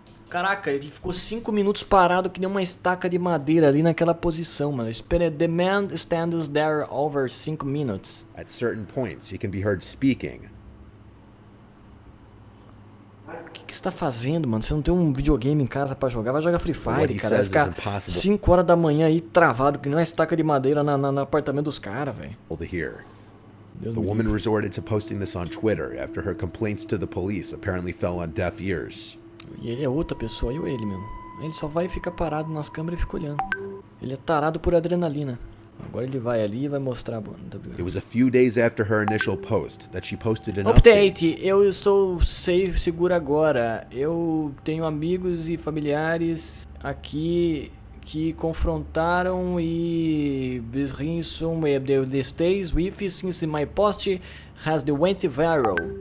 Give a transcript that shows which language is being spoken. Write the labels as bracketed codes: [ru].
[pt] Caraca, ele ficou 5 minutos parado que nem uma estaca de madeira ali naquela posição, mano. [en] The man stands there over 5 minutes. At certain points, he can be heard speaking. [pt] O que você tá fazendo, mano? Você não tem um videogame em casa pra jogar? Vai jogar Free Fire, cara. Vai ficar 5 horas da manhã aí travado que nem uma estaca de madeira no apartamento dos caras, velho. [en] The woman resorted to posting this on Twitter after her complaints to the police apparently fell on deaf ears. [pt] E ele é outra pessoa, eu ele mesmo. Ele só vai e fica parado nas câmeras e fica olhando. Ele é tarado por adrenalina. Agora ele vai ali e vai mostrar. [en] It was a few days after her initial post that she posted an update. [pt] Eu estou safe, seguro agora. Eu tenho amigos e familiares aqui que confrontaram e [en] the stays with since my post has the went viral.